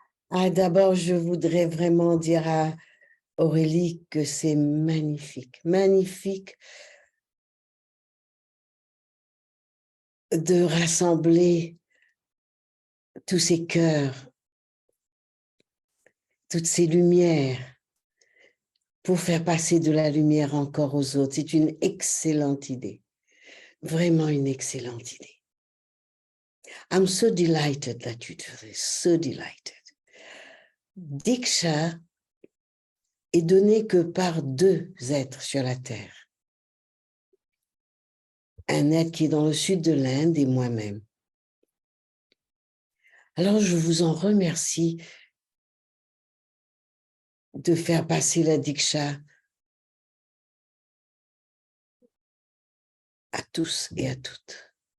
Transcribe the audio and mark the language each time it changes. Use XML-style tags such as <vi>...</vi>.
<fr>Ah, d'abord, je voudrais vraiment dire à Aurélie que c'est magnifique, magnifique de rassembler tous ces cœurs, toutes ces lumières pour faire passer de la lumière encore aux autres. C'est une excellente idée, vraiment une excellente idée.</fr> <en>I'm so delighted that you do this, so delighted.</en> <fr>Diksha est donnée que par deux êtres sur la Terre. Un être qui est dans le sud de l'Inde et moi-même. Alors, je vous en remercie de faire passer la Diksha à tous et à toutes.</fr>